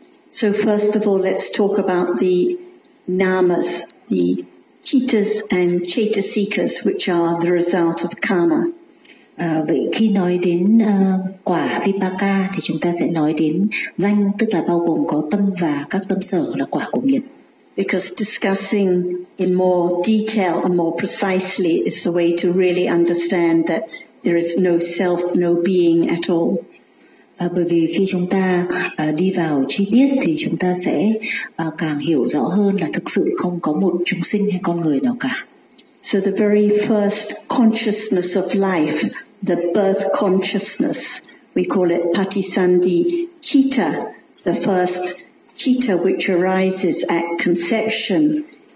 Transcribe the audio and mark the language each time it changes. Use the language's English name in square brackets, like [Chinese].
[English] So first of all, let's talk about the namas, the cittas and cetasikas, which are the result of karma. [Vietnamese] Vậy khi nói đến quả vipaka thì chúng ta sẽ nói đến danh, tức là bao gồm có tâm và các tâm sở là quả của nghiệp. [English] Because discussing in more detail and more precisely is the way to really understand that there is no self, no being at all. [Vietnamese] Bởi vì khi chúng ta đi vào chi tiết thì chúng ta sẽ càng hiểu rõ hơn là thực sự không có một chúng sinh hay con người nào cả. [English] So the very first consciousness of life, the birth consciousness, we call it Patisandhi Citta, the first citta which arises at conception.